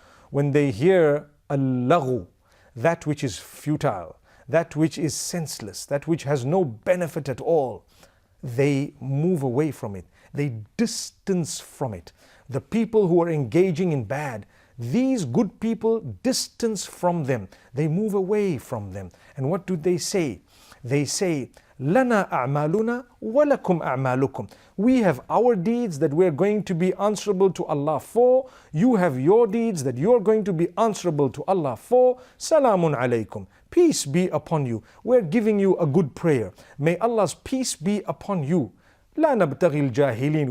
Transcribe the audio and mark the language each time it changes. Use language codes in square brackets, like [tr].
[en] When they hear al-laghu, that which is futile, that which is senseless, that which has no benefit at all, they move away from it. They distance from it. The people who are engaging in bad, these good people distance from them. They move away from them. And what do they say? They say, [ar] لَنَا أَعْمَالُنَا وَلَكُمْ أَعْمَالُكُمْ. [en] We have our deeds that we're going to be answerable to Allah for. You have your deeds that you're going to be answerable to Allah for. Salamun alaykum. Peace be upon you. We're giving you a good prayer. May Allah's peace be upon you. [ar] لَا نَبْتَغِي الْجَاهِلِينَ.